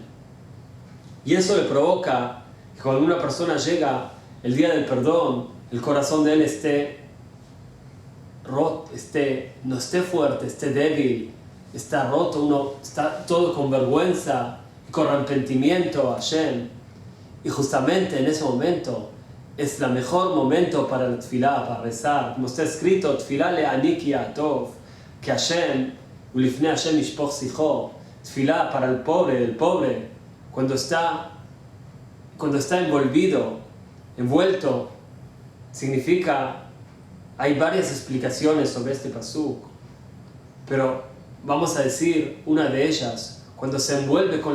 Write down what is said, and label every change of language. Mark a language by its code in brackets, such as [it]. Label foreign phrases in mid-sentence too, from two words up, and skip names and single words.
[es] Y eso le provoca que cuando una persona llega el día del perdón, el corazón de él esté roto, no esté fuerte, esté débil, está roto, uno está todo con vergüenza y con arrepentimiento a Hashem. Y justamente en ese momento es el mejor momento para la tefilá, para rezar. Como está escrito, [he] תפלה לעני כי יעטף, que השם, ולפני השם ישפך שיחו, [es] tefilá para el pobre, cuando está envuelto, significa, hay varias explicaciones sobre este pasuk, pero vamos a decir una de ellas, cuando se envuelve con